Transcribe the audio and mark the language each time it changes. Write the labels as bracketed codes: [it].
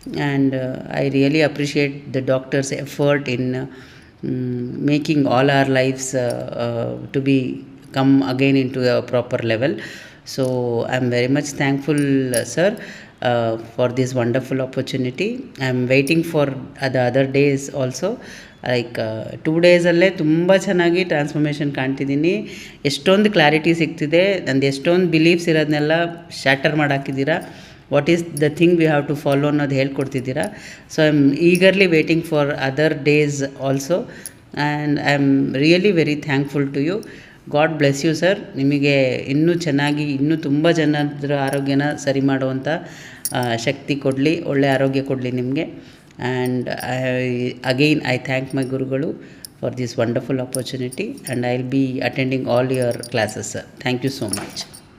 [en] And I really appreciate the doctor's effort in making all our lives to be come again into a proper level. So I'm very much thankful, sir, for this wonderful opportunity. I'm waiting for the other days also. [kn] Like 2 ಡೇಸಲ್ಲೇ ತುಂಬ ಚೆನ್ನಾಗಿ transformation ಕಾಣ್ತಿದ್ದೀನಿ. ಎಷ್ಟೊಂದು clarity ಸಿಗ್ತಿದೆ. ನಂದು ಎಷ್ಟೊಂದು beliefs ಇರೋದನ್ನೆಲ್ಲ shatter ಮಾಡಾಕಿದ್ದೀರಾ. [en] what is the thing we have to follow [kn] ಅನ್ನೋದು ಹೇಳ್ಕೊಡ್ತಿದ್ದೀರಾ. [en] So I am eagerly waiting for other days also, and I am really very thankful to you. God bless you sir. [kn] ನಿಮಗೆ ಇನ್ನೂ ಚೆನ್ನಾಗಿ ಇನ್ನೂ ತುಂಬ ಜನರ ಆರೋಗ್ಯನ ಸರಿ ಮಾಡುವಂಥ ಶಕ್ತಿ ಕೊಡಲಿ, ಒಳ್ಳೆಯ ಆರೋಗ್ಯ ಕೊಡಲಿ ನಿಮಗೆ. [en] And I thank my Gurugalu for this wonderful opportunity, and I'll be attending all your classes, sir. Thank you so much.